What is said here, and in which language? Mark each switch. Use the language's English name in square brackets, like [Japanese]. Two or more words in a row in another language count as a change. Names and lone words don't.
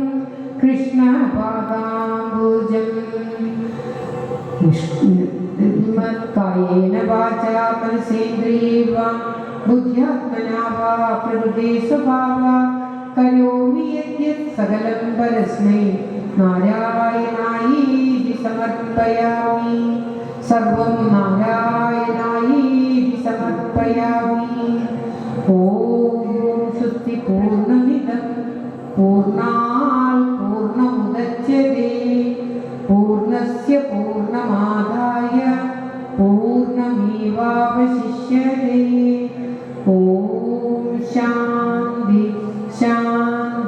[Sanskrit] കൃഷ്ണപാദാംബുജം കായേന വാചാ മനസേന്ദ്രിയേർവാ ബുദ്ധ്യാത്മനാ വാ പ്രകൃതി സ്വഭാവാ കരോമി യദ്യത് സകലം പരസ്മൈ നാരായണായേതി സമർപ്പയാമി. സർവം നാരായണായേതി സമർപ്പയാമി. ഓം സ്വസ്തി പൂർണ്ണമിദം പൂർണ്ണാത് പൂർണ്ണമുദച്യതേ പൂർണ്ണസ്യ പൂർണ്ണമാദായ പൂർണ്ണമേവാവശിഷ്യതേ. ഓം ശാന്തി ശാന്തി.